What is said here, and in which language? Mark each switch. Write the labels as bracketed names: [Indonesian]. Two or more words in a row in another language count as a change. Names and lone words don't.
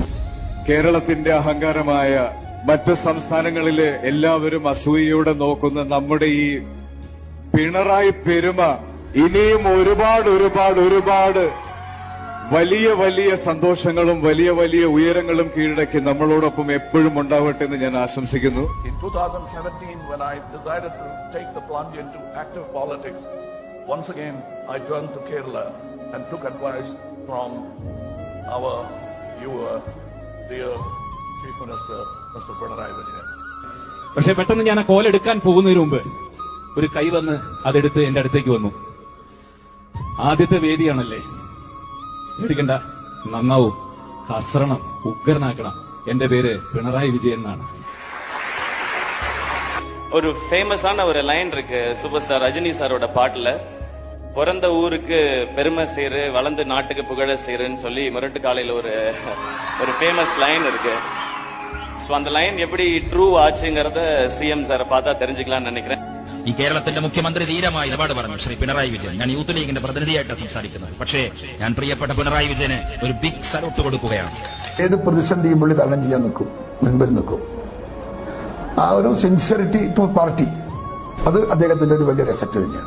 [Malayalam] കേരളത്തിന്റെ അഹങ്കാരമായ മറ്റ് സംസ്ഥാനങ്ങളിലെ എല്ലാവരും അസൂയയോടെ നോക്കുന്ന നമ്മുടെ ഈ പിണറായി പെരുമ ഇനിയും ഒരുപാട് വലിയ വലിയ സന്തോഷങ്ങളും വലിയ വലിയ ഉയരങ്ങളും കീഴടക്കി നമ്മളോടൊപ്പം എപ്പോഴും ഉണ്ടാവട്ടെ എന്ന് ഞാൻ ആശംസിക്കുന്നു. [English] In 2017, when I decided to take the plunge into active politics, once again I turned to Kerala and took advice from our dear Chief Minister, Mr. Pinarayi Vijayan. [Malayalam] പക്ഷെ പെട്ടെന്ന് ഞാൻ ആ കോലെടുക്കാൻ പോകുന്നതിന് മുമ്പ് ഒരു കൈ വന്ന് അതെടുത്ത് എന്റെ അടുത്തേക്ക് വന്നു. ആദ്യത്തെ വേദിയാണല്ലേ, പേടിക്കണ്ട, നന്നാവും, ഹസ്രണം, ഉഗ്രനാക്കണം. എന്റെ പേര് പിണറായി വിജയൻ എന്നാണ്. [Tamil] ஒரு ஃபேமஸான ஒரு லைன் இருக்கு [English] Super Star [Tamil] ரஜினி சாரோட பாட்டுல, பிறந்த ஊருக்கு பெருமை சேரு, வளர்ந்து நாட்டுக்கு புகழ சேருன்னு சொல்லி முரட்டு காலையில ஒரு [English] famous line [Tamil] இருக்கு. ஸோ அந்த லைன் எப்படி ட்ரூ ஆச்சுங்கிறத சிஎம் சாரை பார்த்தா தெரிஞ்சுக்கலாம்னு நினைக்கிறேன். [Malayalam] ഈ കേരളത്തിന്റെ മുഖ്യമന്ത്രി ധീരമായ നിലപാട് പറഞ്ഞു ശ്രീ പിണറായി വിജയൻ. ഞാൻ യൂത്ത് ലീഗിന്റെ പ്രതിനിധിയായിട്ടാണ് സംസാരിക്കുന്നത്. പക്ഷേ ഞാൻ പ്രിയപ്പെട്ട പിണറായി വിജയന് ഒരു [English] big salute [Malayalam] കൊടുക്കുകയാണ്. ഏത് പ്രതിസന്ധിയും പുള്ളി തരണം ചെയ്യാൻ നിൽക്കും, മുൻപിൽ നിൽക്കും. ആ ഒരു [English] sincerity to party, [Malayalam] അത് അദ്ദേഹത്തിന്റെ ഒരു വലിയ റെസെപ്റ്റ് തന്നെയാണ്.